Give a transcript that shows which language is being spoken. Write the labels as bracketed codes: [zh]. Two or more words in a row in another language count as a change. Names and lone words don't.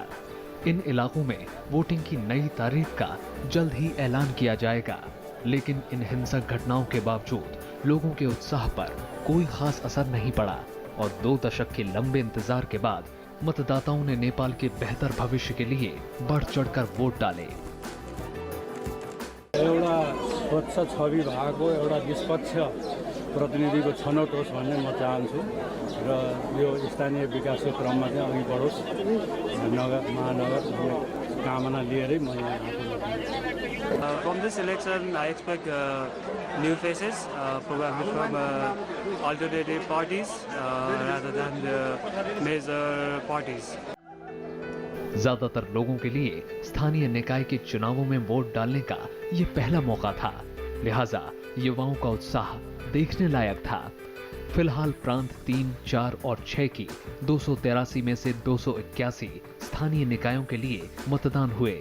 [hi] इन इलाकों में वोटिंग की नई तारीख का जल्द ही ऐलान किया जाएगा, लेकिन इन हिंसक घटनाओं के बावजूद लोगों के उत्साह पर कोई खास असर नहीं पड़ा और 2 दशक के लंबे इंतजार के बाद मतदाताओं ने नेपाल के बेहतर भविष्य के लिए बढ़ चढ़कर वोट डाले। [ne] एउटा स्वच्छ छवि भएको एउटा निष्पक्ष प्रतिनिधिको छनौट होस् भन्ने म चाहन्छु र यो स्थानीय विकासको क्रममा चाहिँ अघि बढोस् नगर महानगर कामना लिएरै म यहाँ आएको। [en] From this election, I expect new faces, probably from alternative parties rather than the major parties. [hi] ज्यादातर लोगों के लिए स्थानीय निकाय के चुनावों में वोट डालने का ये पहला मौका था, लिहाजा युवाओं का उत्साह देखने लायक था। फिलहाल प्रांत 3, 4 और 6 की 283 में से 281 स्थानीय निकायों के लिए मतदान हुए।